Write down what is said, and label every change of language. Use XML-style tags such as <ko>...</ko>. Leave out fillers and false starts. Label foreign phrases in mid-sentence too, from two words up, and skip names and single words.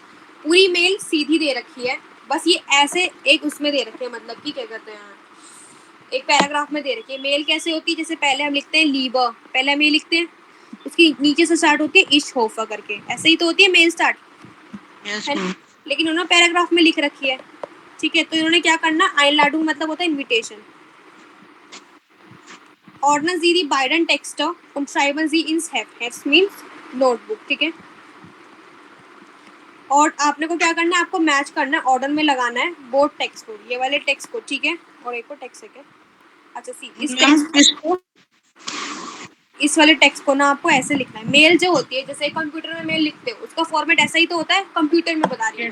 <hi>पूरी मेल सीधी दे रखी है, बस ये ऐसे एक उसमें दे रखी है, मतलब कि क्या कहते हैं, एक पैराग्राफ में दे रखी है। मेल कैसे होती है, जैसे पहले हम लिखते हैं लीबर, पहले हम ये लिखते हैं, उसकी नीचे से स्टार्ट होती है</hi> <de>ich hoffe</de> <hi>करके, ऐसे ही तो होती है मेल स्टार्ट, यस है ना। मैम। लेकिन उन्होंने पैराग्राफ में लिख रखी है, ठीक है। तो इन्होंने क्या करना, einladung मतलब होता है इनविटेशन,</hi> <de>ordnen Sie die beiden Texte und schreiben Sie ins Heft,</de> <en>Heft means notebook,</en> <hi>ठीक है। और आपने को क्या करना है, आपको मैच करना है, ऑर्डर में लगाना है बोर्ड टेक्स्ट को, ये वाले टेक्स्ट को, ठीक है। और एक को टेक्स्ट है क्या, अच्छा सी, इस मैम टेक्स्ट किसको? इस वाले टेक्स्ट को ना आपको ऐसे लिखना है। मेल जो होती है, जैसे कंप्यूटर में मेल लिखते हो, उसका फॉर्मेट ऐसा ही तो होता है, कंप्यूटर में बता रही हूँ</hi>